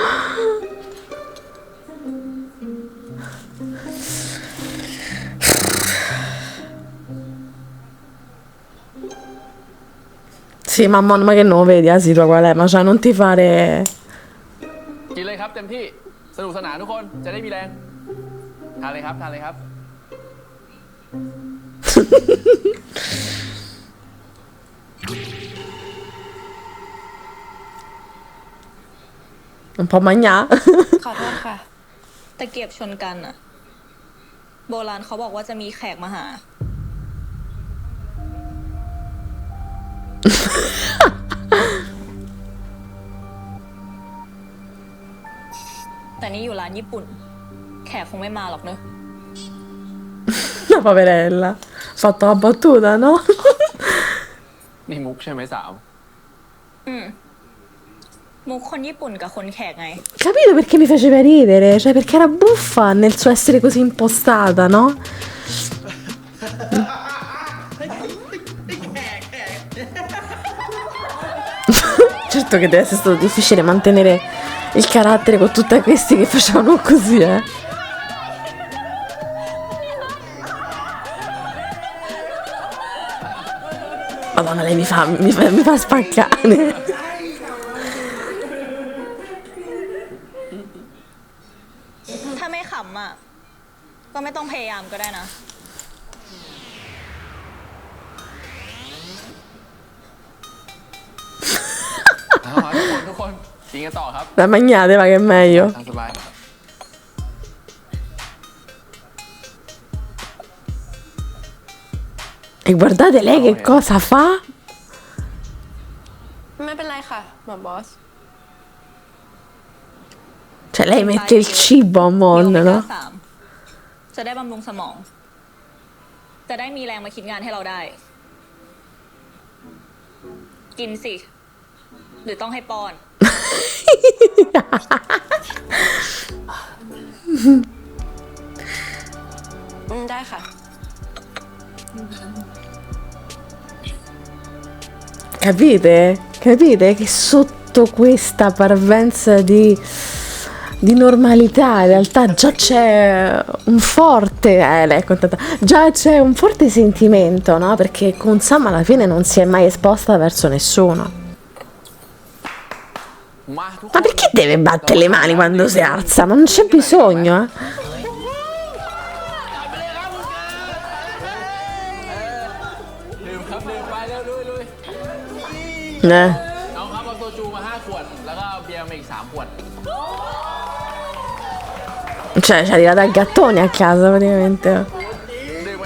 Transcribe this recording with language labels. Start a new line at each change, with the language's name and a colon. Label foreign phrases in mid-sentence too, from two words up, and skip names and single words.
Italian: Sì, mamma, ma che non lo vedi la situazione qual è? Ma cioè non ti fare...
Thai: กินเลยครับเต็มที่สนุกสนานทุกคนจะได้มีแรงทานเลยครับทานเลยครับ
Italian: Un po' mangiare.
Thai: ขอโทษค่ะ ตะเกียบชนกันอะโบราณเขาบอกว่าจะมีแขกมาหา แต่นี่อยู่ร้านญี่ปุ่น แขกคงไม่มาหรอกเนอะ
Italian: La poverella. Fatto la battuta, no?
Thai: นี่มุกใช่ไหมสาว มุกคนญี่ปุ่นกับคนแขกไง
Italian: Capito perché mi faceva ridere? Cioè perché era buffa nel suo essere così impostata, no? Certo che deve essere stato difficile mantenere il carattere con tutti questi che facevano così, eh. Madonna, lei mi fa spaccare.
Thai: ถ้าไม่ขำอ่ะ ก็ไม่ต้องพยายามก็ได้นะ ทุกคนกินกันต่อครับ
Italian: La mangiate, va che è meglio.
Thai: ทางสบาย
Italian: E guardate lei che cosa fa.
Thai: ไม่เป็นไรค่ะหมอบอส
Italian: Cioè lei mette il cibo a Mon,
Thai: โอเมก้า
Italian: no?
Thai: 3 จะได้บำรุงสมอง จะได้มีแรงมาคิดงานให้เราได้ กินสิ หรือต้องให้ป้อน ได้ค่ะ
Italian: Capite che sotto questa parvenza di normalità in realtà già c'è un forte lei è contenta, già c'è un forte sentimento, no? Perché con Sam alla fine non si è mai esposta verso nessuno. Ma perché deve battere le mani quando si alza? Ma non c'è bisogno, eh?
Thai: ดื่มครับดื่มไปเร็วลุย น้องครับเอาโซจูมา5 ขวด แล้วก็เบียร์มาอีก3 ขวด
Italian: Cioè, ci è arrivata il gattone a casa praticamente.